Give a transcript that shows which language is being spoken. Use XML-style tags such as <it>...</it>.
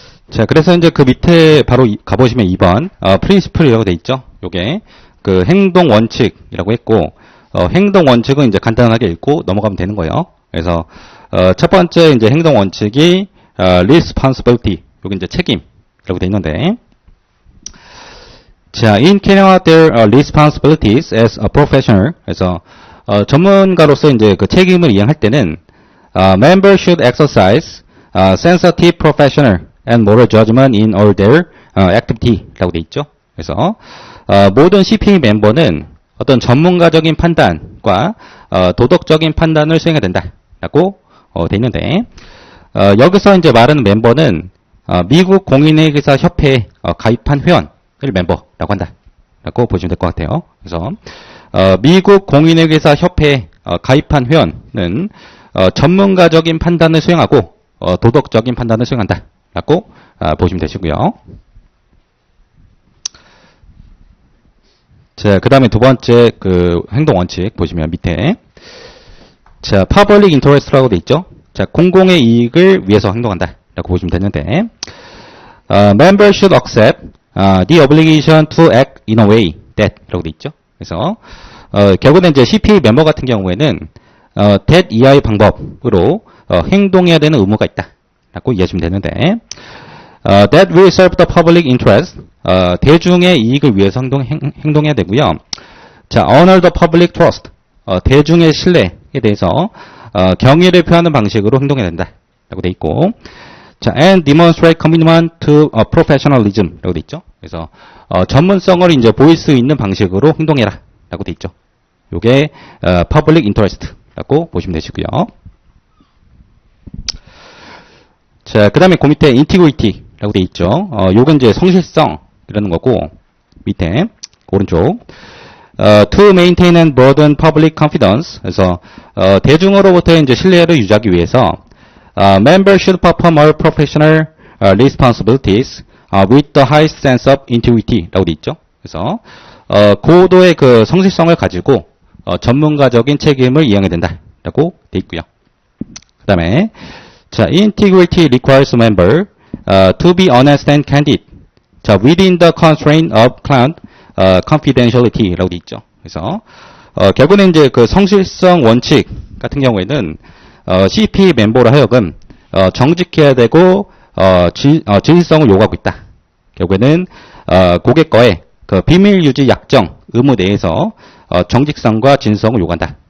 <ko>자, 그래서 이제 그 밑에 바로 가보시면 2번, 프린시플이라고 돼 있죠? 요게, 그 행동 원칙이라고 했고, 행동 원칙은 이제 간단하게 읽고 넘어가면 되는 거예요. 그래서, 첫 번째 이제 행동 원칙이, responsibility. 요게 이제 책임이라고 돼 있는데, 자,</ko> <en>in carrying out their responsibilities as a professional.</en> <ko>그래서, 전문가로서 이제 그 책임을 이행할 때는,</ko> <en>members should exercise, sensitive professional and moral judgment in all their activity</en> <ko>라고 돼 있죠. 그래서 모든 CPA 멤버는 어떤 전문가적인 판단과 도덕적인 판단을 수행해야 된다라고 돼 있는데, 여기서 이제 말하는 멤버는 미국 공인회계사 협회에 가입한 회원을 멤버라고 한다라고 보시면 될 것 같아요. 그래서 미국 공인회계사 협회에 가입한 회원은 전문가적인 판단을 수행하고 도덕적인 판단을 수행한다. 라고 보시면 되시고요. 자, 그 다음에 두 번째 그 행동 원칙 보시면 밑에, 자, public interest라고 돼 있죠. 자, 공공의 이익을 위해서 행동한다. 라고 보시면 되는데,</ko> <en>member should accept the obligation to act in a way that</en> <ko>라고 돼 있죠. 그래서, 결국은 이제 CPA 멤버 같은 경우에는, that 이하의 방법으로, 행동해야 되는 의무가 있다. 라고 이해하시면 되는데,</ko> <en>that will serve the public interest,</en> <ko>대중의 이익을 위해서 행동해야 되고요. 자,</ko> <en>honor the public trust,</en> <ko>대중의 신뢰에 대해서, 경의를 표하는 방식으로 행동해야 된다. 라고 돼 있고, 자,</ko> <en>and demonstrate commitment to professionalism</en> <ko>라고 돼 있죠. 그래서, 전문성을 이제 보일 수 있는 방식으로 행동해라. 라고 돼 있죠. 요게, public interest 라고 보시면 되시고요. 자, 그 다음에 그 밑에 integrity 라고 돼 있죠. 요건 이제 성실성이라는 거고, 밑에, 오른쪽.</ko> <en>to maintain and broaden public confidence.</en> <ko>그래서, 대중으로부터 이제 신뢰를 유지하기 위해서,</ko> <en>members should perform all professional responsibilities with the highest sense of integrity</en> <ko>라고 돼 있죠. 그래서, 고도의 그 성실성을 가지고, 전문가적인 책임을 이행해야 된다. 라고 돼 있고요. 그 다음에, 자,</ko> <en>integrity requires member to be honest and candid. 자, within the constraint of client confidentiality</en> <ko>라고 돼 있죠. 그래서, 결국은 이제 그 성실성 원칙 같은 경우에는, CPA 멤버로 하여금, 정직해야 되고, 진실성을 요구하고 있다. 결국에는, 고객과의 그 비밀 유지 약정 의무 내에서, 정직성과 진실성을 요구한다.</ko>